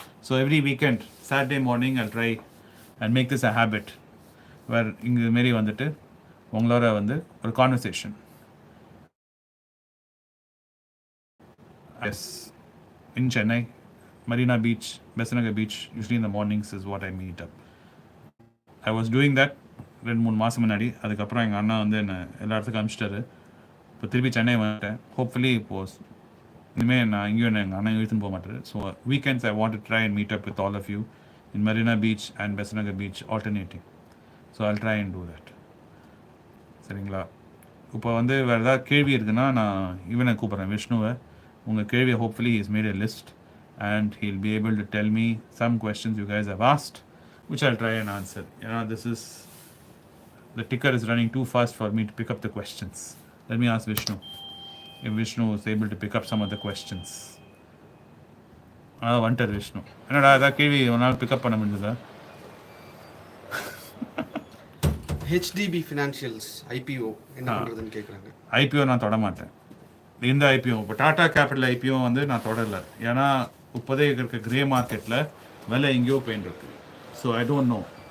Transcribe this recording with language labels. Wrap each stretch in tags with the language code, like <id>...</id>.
<en>So every weekend, Saturday morning, I'll try and make this a habit where</en> <ta>inga meri vandittu ungala vandu</ta> <en>or conversation. Yes, in Chennai, Marina Beach, Besanagar Beach, usually in the mornings is what I meet up. I was doing that 2-3</en> <ta>மாசம் முன்னாடி. அதுக்கப்புறம் எங்கள் அண்ணா வந்து என்ன எல்லா இடத்துக்கும் அனுப்பிச்சிட்டாரு. இப்போ திருப்பி சென்னை வந்துட்டேன். ஹோப்ஃபுல்லி இப்போது இனிமேல் நான் இங்கேயும் எங்கள் அண்ணன் இழுத்துன்னு போக மாட்டேன்.</ta> <en>So weekends I want to try and meet up with all of you in Marina beach and Besant Nagar beach alternating. So I'll try and do that. சரிங்களா?</en> <ta>இப்போ வந்து வேறு ஏதாவது கேள்வி இருக்குன்னா நான் இவனை கூப்பிட்றேன், விஷ்ணுவை. உங்கள் கேள்வியை</ta> <en>Hopefully is made a list and he'll be able to tell me some questions you guys have asked which I'll try and answer. This is the ticker is running too fast for me to pick up the questions. Let me ask Vishnu if Vishnu is able to pick up some of the questions.</en> <ta>Vantar Vishnu. என்னடா அத கேள்வி உன்னால pick up பண்ண முடியுதா? HDB Financials IPO என்ன பண்றதுன்னு கேக்குறாங்க.</ta> <en>IPO</en> <ta>நான் தொட மாட்டேன். இந்த IPO இப்போ டாடா கேபிட்டல் IPO வந்து நான் தொடரல. ஏன்னா இப்போதே இருக்க கிரே மார்க்கெட்டில் விலை எங்கேயோ போயின்னு இருக்கு.</ta> <en>So I don't know.</en>